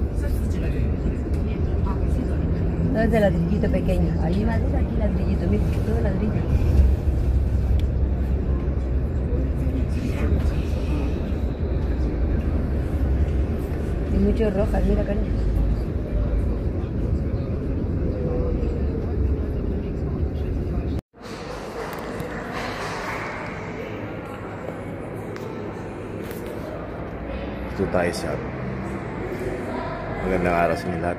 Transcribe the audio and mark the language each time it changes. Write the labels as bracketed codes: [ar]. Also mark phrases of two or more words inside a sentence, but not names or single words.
[es] No es de ladrillito pequeño. Allí madera, aquí ladrillito. Mira, todo ladrillo. Y muchos rojas, mira, cariño. [tl] Dito tayo sa magandang araw sa inyo lahat.